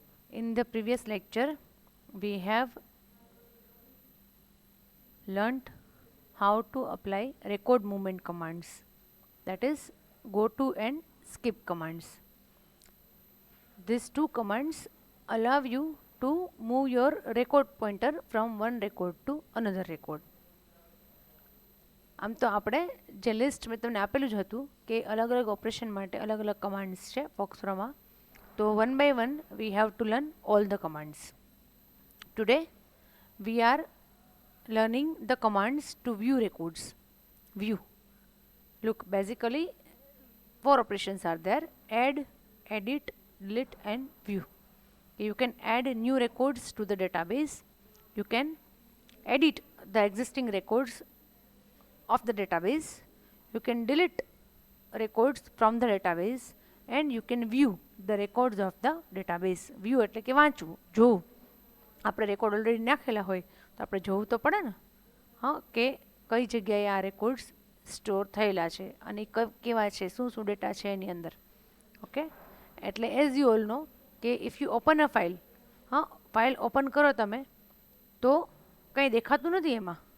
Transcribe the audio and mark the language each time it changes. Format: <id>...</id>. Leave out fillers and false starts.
<en>In the previous lecture, we have learnt how to apply record movement commands, that is, go to and skip commands. These two commands allow you to move your record pointer from one record to another record.</en> <gu>આમ તો આપણે જે list મેં તમને આપેલું જ હતું કે અલગ અલગ ઓપરેશન માટે અલગ અલગ કમાન્ડ્સ છે ફોક્સરોમાં.</gu> <en>તો one by one we have to learn all the commands. Today we are learning the commands to view records. View. Look, basically 4 operations are there: add, edit, delete and view. You can add new records to the database. You can edit the existing records of the database. You can delete records from the database and you can view the records of the database.</en> <gu>View એટલે કે વાંચવું, જોવું. આપણે record already નાખેલા હોય તો આપણે જોવું તો પડે ને, હા, કે કઈ જગ્યાએ આ રેકોર્ડ્સ સ્ટોર થયેલા છે અને કેવા છે, શું ડેટા છે એની અંદર. ઓકે, એટલે</gu> <en>as you all know</en> <gu>કે</gu> <en>if you open a file,</en> <gu>હા, ફાઇલ ઓપન કરો તમે તો કંઈ દેખાતું નથી એમાં.</gu>